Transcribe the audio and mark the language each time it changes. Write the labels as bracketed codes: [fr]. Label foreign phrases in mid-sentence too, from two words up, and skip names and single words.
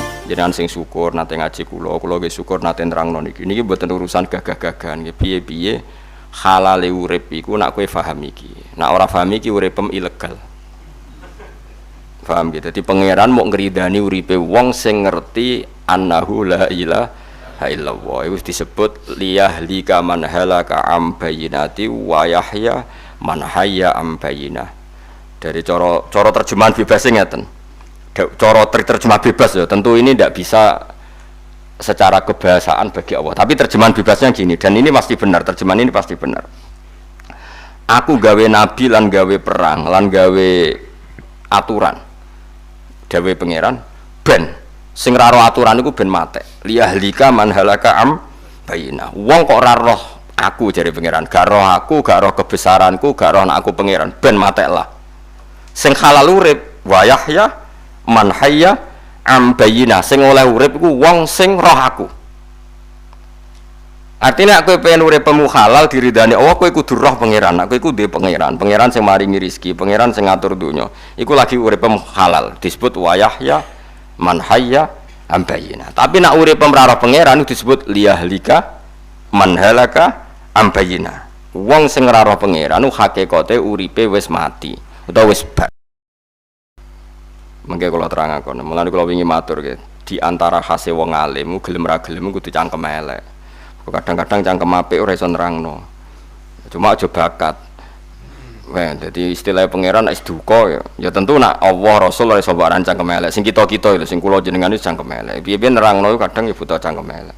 [jv] Jenengan sing syukur nate ngaji kula nggih syukur nate nerangno niki. Niki mboten urusan gagah-gagahan nggih. Piye-piye halale urip iku nak kowe paham iki. Nak ora paham iki uripem ilegal. [id] Paham gitu. [jv] Dadi pangeran mau ngridani uripe wong sing ngerti [ar] أنه لا إله إلا الله. [jv] Iku disebut [ar] ليهلك من هلك عن بينة ويحيى من حي عن بينة. [id] Dari cara terjemahan bebas ngeten. Cara terjemah bebas ya, tentu ini tidak bisa secara kebahasaan bagi Allah. Tapi terjemahan bebasnya gini, dan ini pasti benar, terjemahan ini pasti benar. [jv] Aku gawe nabi lan gawe perang lan gawe aturan. Gawe pangeran ben sing ra roh aturan iku ben mate. [ar] ليهلك من هلك عن بينة. [jv] Wong kok ora roh aku jare pangeran, gak roh aku, gak roh kebesaranku, gak roh aku pangeran, ben mate lah. Sing halal urip [ar] ويحيى من حي عن بينة, [jv] sing oleh urip iku wong sing roh aku. Artinya aku pengen urip pemu halal diridani Allah, kowe kudu roh pangeran. Aku iku duwe pangeran sing maringi rezeki, pangeran sing ngatur donya. Iku lagi urip pemu halal, disebut [ar] ويحيى من حي عن بينة. [jv] Tapi nak urip pemu roh pangeran disebut [ar] ليهلك من هلك عن بينة. [jv] Wong sing ora roh pangeran hakikate uripe wis mati utawa wis bar. Mengke kula terangaken, mulane kula wingi matur nggih, di antara khase wong alim gelem ra gelem kudu cangkem elek. Kadang-kadang cangkem apik ora iso nerangno. Cuma aja bakat. Wah, dadi istilah pangeran nek duka ya tentu nak Allah Rasul ora iso baran cangkem elek. Sing kita-kita lho, sing kula jenengan iki cangkem elek. Piye-piye nerangno kadang ya butuh cangkem elek.